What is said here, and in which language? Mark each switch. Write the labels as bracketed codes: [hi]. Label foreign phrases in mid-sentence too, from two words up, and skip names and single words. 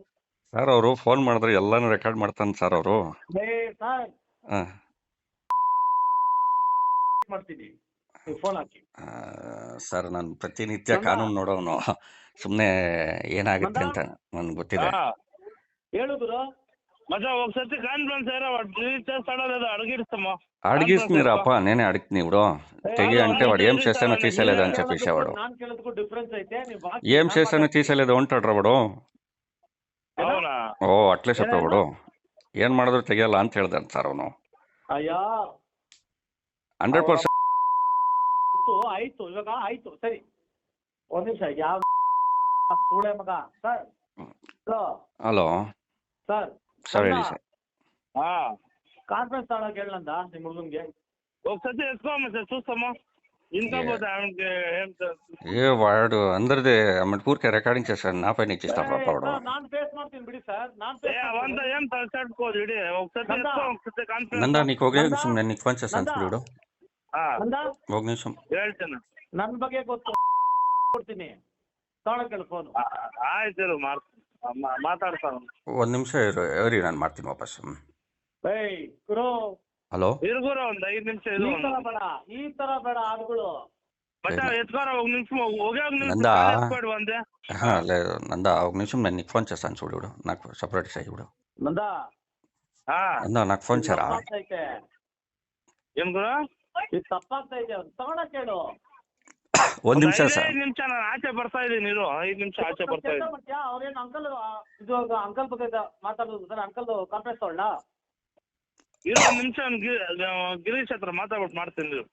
[kn] ಸರ್, ಅವರು ಫೋನ್ ಮಾಡಿದ್ರೆ ಎಲ್ಲನೂ ರೆಕಾರ್ಡ್ ಮಾಡ್ತಾನೆ ಸರ್ ಅವರು. ಸರ್ ಹಾಂ, ಮಾಡ್ತೀನಿ, ನೀವು ಫೋನ್ ಹಾಕಿ. ಸರ್, ನಾನು ಪ್ರತಿನಿತ್ಯ ಕಾನೂನು ನೋಡೋನು. ಸುಮ್ಮನೆ ಏನಾಗುತ್ತೆ ಅಂತ ನನಗೆ ಗೊತ್ತಿದೆ. ಹೇಳಿದ್ರು [te] మచ్చా ఒకసారి కాన్ఫరెన్స్ ఏరా వాడు డిలీట్ చేస్తాడో లేదో అడిగిస్తామా అడిగిస్తున్నారప్ప, నేనే అడుగుతున్నా ఇప్పుడు. తెగి అంటే వాడు ఏం చేస్తానో తీసేలేదు అని చెప్పేసేవాడు. [kn] ನಾನು ಕೇಳೋದಕ್ಕೂ ಡಿಫ್ರೆನ್ಸ್ ಐತೆ. ನೀವು [te] ఏం చేస్తానో తీసేలేదు అంటాడు వాడు. అవునా [kn] ಓ, ಅಟ್ಲೇ చెప్పవాడు. ಏನ್ ಮಾಡಿದ್ರು ತೆಗಿಯಲ್ಲ ಅಂತ ಹೇಳ್ದಾನೆ ಸರ್ ಅವನು. ಅಯ್ಯೋ 100% ಆಯ್ತು, ಇವಾಗ ಆಯ್ತು, ಸರಿ. ಒಂದ್ ನಿಮಿಷ, ಯಾವ ಸೂಳೆ ಮಗ ಸರ್. ಹಲೋ ಸರ್ ಸರ್, ಹೇಳಿ ಸರ್. ಕಾನ್ಫರೆನ್ಸ್ ತಗೊಳಕ್ ಹೇಳಂದ ನಿಮ್ ಹುಡುಗನ್ಗೆ. [te] ఒకసారి వేసుకోమా సార్ చూస్తామా ఇంకా పోతే ఆమెకి ఏం ఏ వాడు అందరిది ఊరికే రికార్డింగ్ చేశాడు, నా పైన ఇచ్చిస్తాడు వాడు. [kn] ನಾನ್ ఫేస్ ಮಾಡ್ತೀನಿ ಬಿಡಿ ಸರ್. [te] అవంతా ఏం తలసాడుకోదు ఇడి ఒకసారి వేసుకో ఒకసారి కాన్ఫరెన్స్ నందా, నీకు ఒక నిమిషం నేను నీకు ఫోన్ చేస్తాను చూడు. ఒక నిమిషం [kn] ಹೇಳ್ತೇನೆ. ನನ್ ಬಗ್ಗೆ ಗೊತ್ತು, ಕೊಡ್ತೀನಿ, ತಗೊಳಕ್ಕೆ ಫೋನ್. ಆಯ್ತು ಮಾತಾಡ್ತಾను. ಒಂದು ನಿಮಿಷ ಇರಿ, ನಾನು ಮಾಡ್ತೀನಿ ವಾಪಸ್. ಗುರು ಹಲೋ. ಇರ್ಗುರ ಒಂದ್ 5 ನಿಮಿಷ ಈ ತರ ಬೇಡ ಹಾಡುಗಳು. [te] బట్ ఎత్తుకోరా ఒక నిమిషం ఒకే ఒక నిమిషం నందా, వందే లేదు నందా, ఒక నిమిషం నేను నీకు ఫోన్ చేస్తాను చూడు. ఇప్పుడు నాకు సపరేట్ చేయి ఇప్పుడు. నందా నందా, నాకు ఫోన్ చేయరా. ఏం గురు [kn] ಇದು ತಪ್ಪಾಗ್ತೈತೆ, ತಗೊಳಕ್ ಹೇಳು. ಒಂದು ನಿಮಿಷ ಸರ್. 5 ನಿಮಿಷ ನಾನು ಆಚೆ ಬರ್ತಾ ಇದ್ದೀನಿ ಇರು. 5 ನಿಮಿಷ ಆಚೆ ಬರ್ತಾ ಇದ್ದೀನಿ. ಅವ್ರೇನು ಅಂಕಲ್ ಇದು ಅಂಕಲ್ ಬಗ್ಗೆ ಮಾತಾಡೋದು ಸರ್? ಅಂಕಲ್ ಕಾನ್ಫರೆನ್ಸ್ ತಗೊಳ್ಳ ಇರು ಒಂದು ನಿಮಿಷ. ಗಿರೀಶ್ ಹತ್ರ ಮಾತಾಡ್ಬಿಟ್ಟು ಮಾಡ್ತೀನಿ ಇರು.